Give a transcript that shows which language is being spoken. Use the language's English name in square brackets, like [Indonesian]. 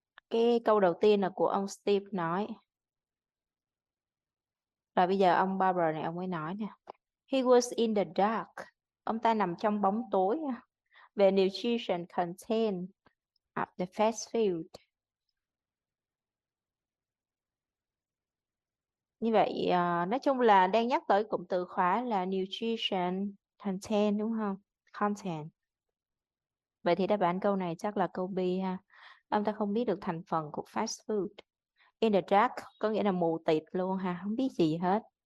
[Vietnamese] Cái câu đầu tiên là của ông Steve nói. Rồi bây giờ ông Barber này ông ấy nói nè. [English] He was in the dark. [Vietnamese] Ông ta nằm trong bóng tối. Về [English] nutrition content of the fast food. [Vietnamese] Như vậy nói chung là đang nhắc tới cụm từ khóa là nutrition content đúng không? Content. Vậy thì đáp án câu này chắc là câu B ha. Ông ta không biết được thành phần của fast food. In the dark có nghĩa là mù tịt luôn ha, không biết gì hết.